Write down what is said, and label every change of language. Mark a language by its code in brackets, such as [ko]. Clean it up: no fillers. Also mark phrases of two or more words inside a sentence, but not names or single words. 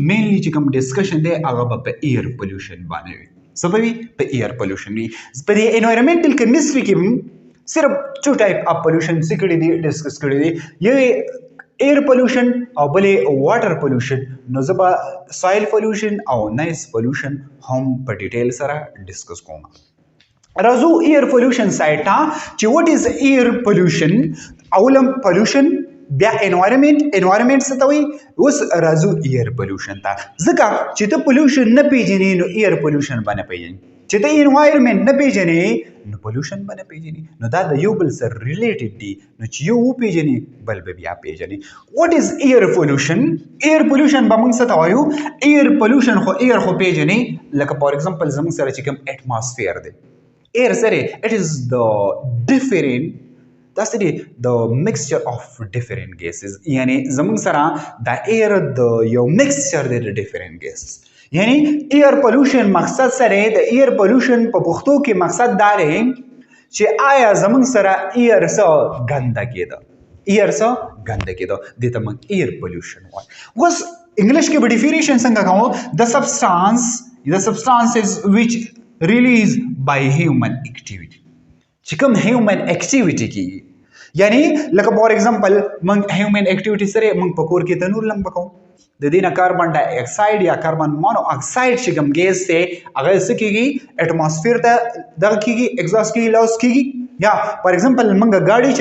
[ps] مینلی چې کوم ډسکشن دی هغه به په [en] air pollution [ps] باندې وي څه به وي په [en] air pollution [ps] وي په دې [en] environmental chemistry [ps] کې صرف [en] two type of pollution [ps] څه کړي دي ډسکس کړي دي یو [en] air pollution [ps] او بلې [en] water pollution [ps] نو زه به [en] soil pollution [ps] او [en] noise pollution [ps] هم په ډیټیل سره ډسکس کوم راځو [en] air pollution side [ps] ته چې [en] what is air pollution [ps] اولم پولوشن بیا انوایرنمنت څه ته وایي اوس راځو [en] air pollution [ps] ته ځکه چې ته پولوشن نه پیژنې نو [en] air pollution [ps] به نه پیژنې چې ته انوایرنمنت نه پیژنې نو پولوشن به نه پیژنې نو دا د یو بل سره ریلیټډ دي نو چې یو وپیژنې بل به بیا پیژنې واټ [en] is air pollution air pollution [ps] به موږ څه ته وایو [en] air pollution [ps] خو ایر خو پیژنې لکه [en] for example [ps] زموږ سره چې کوم اټماسفیر دی ایر سره [en] it is [ps] د ډیفرنٹ [en] that's the mixture of different gases [ps] یعنی زموږ سره دا ایر د یو مکسچر دی د [en] different gases [ps] یعنی [en] air pollution [ps] مقصد سره د [en] air pollution [ps] په پښتو کې مقصد دا دی چې آیا زموږ سره ایر څه ګنده کېده ایر څه ګنده کېده دې ته موږ [en] air pollution [ps] وایو اوس انګلیش کې به ډیفینیشن څنګه کوو [en] the substances which released by human activity [ps] چې کوم [en] human activity [ps] کیږي یعنی لکه [en] for example [ps] موږ [en] human activity [ps] سره موږ په کور کې تنور لمبه کوو د دې نه [en] carbon di [ps] اکساید یا [en] carbon monoxide [ps] چې کوم ګیس دی هغه څه کیږي اټماسفیر ته دغه کیږي اگزاست کیږي لاس کیږي یا [en] for example [ps] موږ گاډي